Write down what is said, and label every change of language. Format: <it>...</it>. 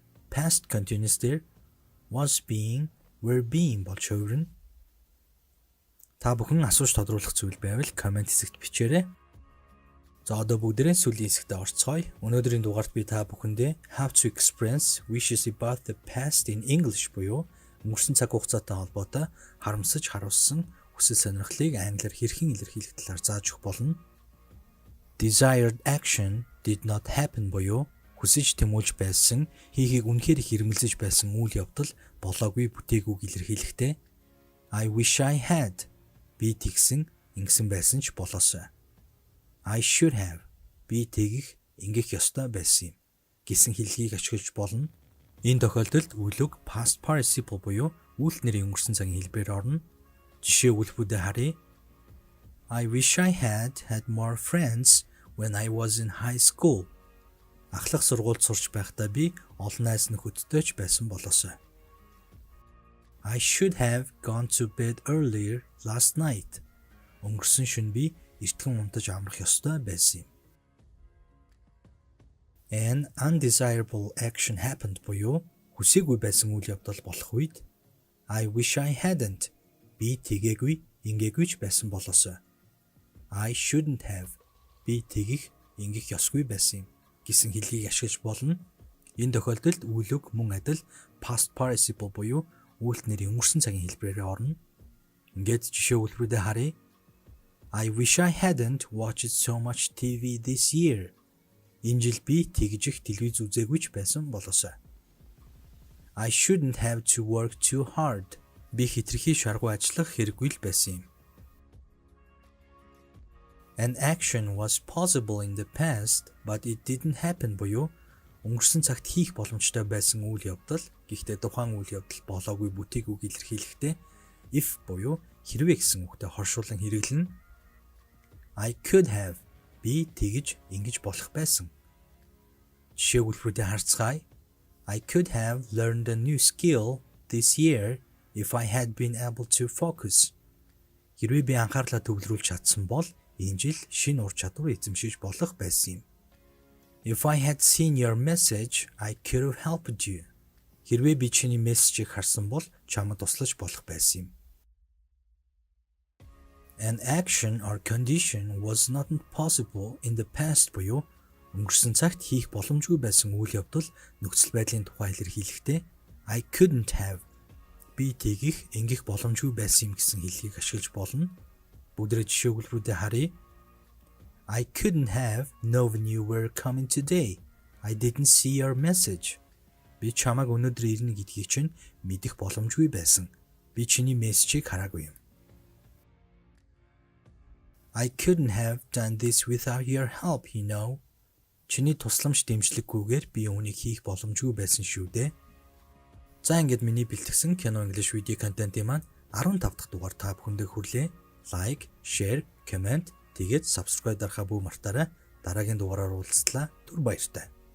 <mn>past continuous дээр was being, were being болж хувирна. Та бүхэн асууж тодруулах зүйл байвал комент хэсэгт бичээрэй. За одоо бүгдээрээ сүүлийн хэсэгтээ орцгоё. Өнөөдрийн дугаард би та бүхэндээ</mn> <en>how to express wishes about the past in English</en> <mn>буюу өнгөрсөн цаг хугацаатай холбоотой харамсаж харуулсан хүсэл сонирхлыг англиар хэрхэн илэрхийлэх талаар зааж өгөх болно.</mn> <en>Desired action did not happen</en> <mn>буюу хүсэж тэмүүлж байсан, хийхийг үнэхээр хэрмэлзэж байсан үйл явдал болоогүй бүтээгүйг илэрхийлэхдээ</mn> <en>I wish I had</en> <mn>би тэгсэн, ингэсэн байсан ч болоосой.</mn> <en>I should have</en> <mn>би тэгэх, ингэх ёстой байсан юм гэсэн хэллэгийг ашиглаж болно. Энэ тохиолдолд үглэг past participle буюу үйлдэл нэрийн өнгөрсөн цагийн хэлбэрээр орно. Жишээ үйлбүүдээ харъя.</mn> <en>I wish I had more friends when I was in high school.</en> <mn>Ахлах сургуульд сурч байхдаа би олон найз нөхөдтэй ч байсан болоосой.</mn> <en>I should have gone to bed earlier last night.</en> <mn>Өнгөрсөн шөнө би эртхэн унтаж амрах ёстой байсан юм.</mn> <en>An undesirable action happened</en> <mn>буюу хүсээгүй байсан үйл явдал болох үед</mn> <en>I wish I hadn't</en> <mn>би тэгээгүй, ингээгүй ч байсан болоосой.</mn> <en>I shouldn't have</en> <mn>би тэгэх, ингэх ёсгүй байсан юм гэсэн хэллэгийг ашиглаж болно. Энэ тохиолдолд үйл үг мөн адил past participle буюу үйлдэл нэрийн өнгөрсөн цагийн хэлбэрээр орно. Ингээд жишээ үйлбэрүүдээ харъя.</mn> <en>I wish I hadn't watched so much TV this year.</en> <mn>Энэ жил би тэгж их телевиз үзээгүй ч байсан болоосой.</mn> <en>I shouldn't have to work too hard.</en> <mn>Би хэтэрхий шаргуу ажиллах хэрэггүй л байсан юм.</mn> <en>An action was possible in the past, but it didn't happen</en> <mn>буюу өнгөрсөн цагт хийх боломжтой байсан үйл явдал гэхдээ тухайн үйл явдал болоогүй бүтээгүйг илэрхийлэхдээ if буюу хэрвээ гэсэн үгтэй хоршуулан хэрэглэнэ.</mn> <en>I could have</en> <mn>би тэгж ингэж болох байсан. Жишээ үйлбэрүүдээ харцгаая.</mn> <en>I could have learned a new skill this year if I had been able to focus.</en> <mn>Хэрвээ би анхаарлаа төвлөрүүлж чадсан бол энэ жил шинэ ур чадвар эзэмшиж болох байсан юм.</mn> <en>If I had seen your message, I could have helped you.</en> <mn>Хэрвээ би чиний мессежийг харсан бол чамд туслаж болох байсан юм.</mn> <en>An action or condition was not possible in the past</en> <mn>буюу өнгөрсөн цагт хийх боломжгүй байсан үйл явдал нөхцөл байдлын тухай илэрхийлэхдээ</mn> <en>I couldn't have</en> <mn>би тэгэх, ингэх боломжгүй байсан юм гэсэн хэллэгийг ашиглаж болно. Бүгдээ жишээ үйлбэрүүдээ харъя.</mn> <en>I couldn't have known you were coming today. I didn't see your message.</en> <mn>Би чамайг өнөөдөр ирнэ гэдгийг чинь мэдэх боломжгүй байсан. Би чиний мессежийг хараагүй юм.</mn> <en>I couldn't have done this without your help, you know.</en> <mn>Чиний тусламж дэмжлэггүйгээр би үүнийг хийх боломжгүй байсан шүү дээ. За ингээд миний бэлтгэсэн кино English video контентын маань 15 дахь дугаар та бүхэндээ хүрлээ. Like, share, comment, тэгээд subscribe дарахаа бүү мартаарай. Дараагийн дугаараар уулзтлаа. Түр баяртай.</mn>